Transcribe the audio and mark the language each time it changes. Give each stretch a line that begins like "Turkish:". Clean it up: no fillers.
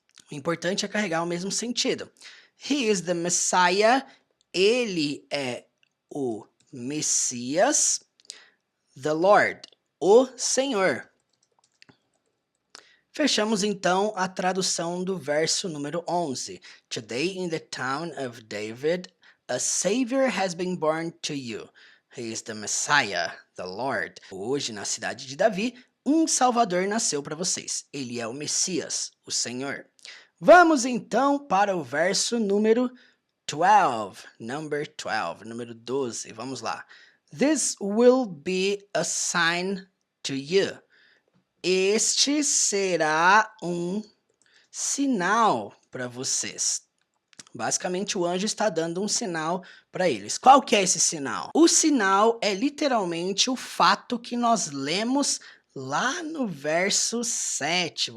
Portuguese: O importante é carregar o mesmo sentido.
English: He is the Messiah,
Portuguese: ele é o Messias,
English: the Lord,
Portuguese: o Senhor. Fechamos então a tradução do verso número 11.
English: Today in the town of David, a Savior has been born to you. He is the Messiah, the Lord.
Portuguese: Hoje, na cidade de Davi, um Salvador nasceu para vocês. Ele é o Messias, o Senhor. Vamos então para o verso número 12, número 12. Vamos lá.
English: This will be a sign to you.
Portuguese: Este será um sinal para vocês. Basicamente, o anjo está dando um sinal para eles. Qual que é esse sinal? O sinal é literalmente o fato que nós lemos lá no verso 7.